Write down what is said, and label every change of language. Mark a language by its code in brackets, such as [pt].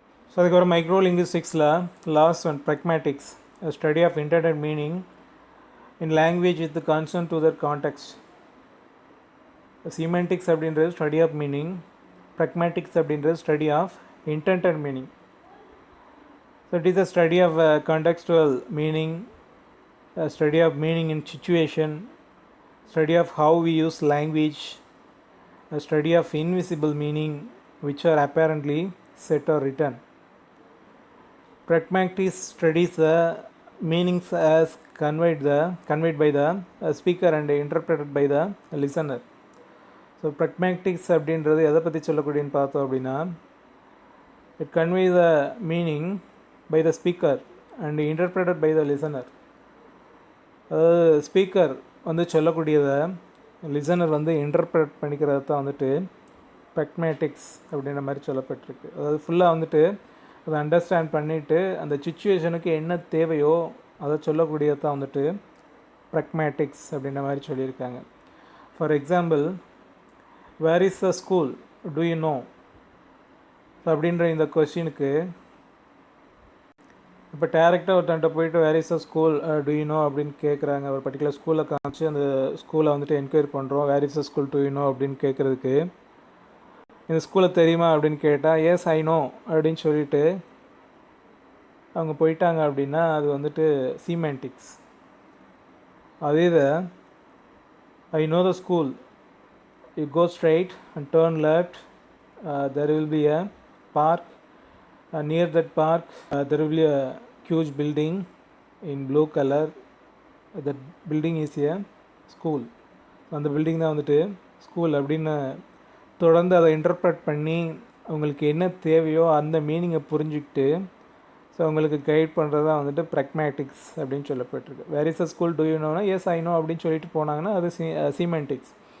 [en] so [ta] அதுக்கப்புறம் [en] Micro லிங்குஸ்டிக்ஸில் last one pragmatics, study of intended meaning in language with concern to their context. Semantics அப்படின்றது study of meaning, pragmatics அப்படின்றது study of intended meaning. So it is a study of contextual meaning, a study of meaning in situation, study of how we use language, a study of invisible meaning which are apparently set or written. Pragmatics studies the meanings as conveyed by the speaker and interpreted by the listener. So pragmatics [ta] அப்படின்றது எதை பற்றி சொல்லக்கூடியன்னு பார்த்தோம் அப்படின்னா, [en] it conveys the meaning by the speaker and interpreted by the listener. [ta] அதாவது speaker வந்து சொல்லக்கூடியதை listener வந்து interpret பண்ணிக்கிறது தான் வந்துட்டு ப்ராக்மேட்டிக்ஸ் அப்படின்ற மாதிரி சொல்லப்பட்டிருக்கு. அதாவது ஃபுல்லாக வந்துட்டு அதை அண்டர்ஸ்டாண்ட் பண்ணிவிட்டு அந்த சுச்சுவேஷனுக்கு என்ன தேவையோ அதை சொல்லக்கூடியது தான் வந்துட்டு ப்ராக்மேட்டிக்ஸ் அப்படின்ற மாதிரி சொல்லியிருக்காங்க. [en] for example, where is the school, do you know [ta] அப்படின்ற இந்த [en] கொஸ்டினுக்கு [ta] இப்போ டேரெக்டாக ஒருத்தன்ட்ட போயிட்டு [en] where is the school do you know [ta] அப்படின்னு கேட்குறாங்க. ஒரு பர்டிகுலர் ஸ்கூலை காமிச்சு அந்த ஸ்கூலை வந்துட்டு என்கொயரி பண்ணுறோம், [en] where is the school do you know [ta] அப்படின்னு கேட்குறதுக்கு, இந்த ஸ்கூலை தெரியுமா அப்படின்னு கேட்டால் [en] yes I know [ta] அப்படின்னு சொல்லிட்டு அவங்க போயிட்டாங்க அப்படின்னா அது வந்துட்டு சீமென்டிக்ஸ். [en] அதே இதை I know the school, you go straight and turn left, there will be a park, near that park there will be a huge building in blue color, that building is a school. [ta] அந்த building தான் வந்துட்டு school அப்படின்னு தொடர்ந்து அதை interpret பண்ணி அவங்களுக்கு என்ன தேவையோ அந்த மீனிங்கை புரிஞ்சுக்கிட்டு ஸோ அவங்களுக்கு கைட் பண்ணுறது தான் வந்துட்டு ப்ராக்மேட்டிக்ஸ் அப்படின்னு சொல்லப்பட்டிருக்கு. [en] where is a school do you நோனா yes I know [ta] அப்படின்னு சொல்லிட்டு போனாங்கன்னா அது [en] Semantics.